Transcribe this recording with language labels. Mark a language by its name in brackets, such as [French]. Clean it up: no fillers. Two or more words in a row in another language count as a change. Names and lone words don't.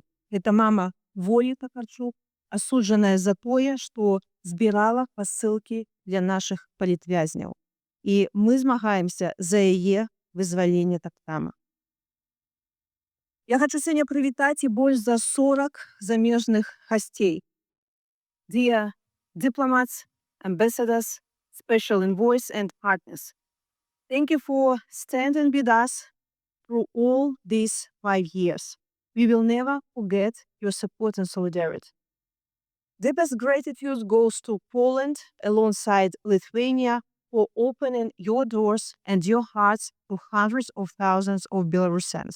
[Belarusian] Гэта мама Волі Такарчук, асуджаная за тое, што збірала пасылкі для нашых палітвязняў. І мы змагаемся за яе вызваленне таксама. Я хачу сёння прывітаць і больш за 40 замежных гасцей. [English] Dear diplomats, ambassadors, special envoys and partners, thank you for standing with us through all these 5 years. We will never forget your support and solidarity. Deepest gratitude goes to Poland alongside Lithuania for opening your doors and your hearts to hundreds of thousands of Belarusians.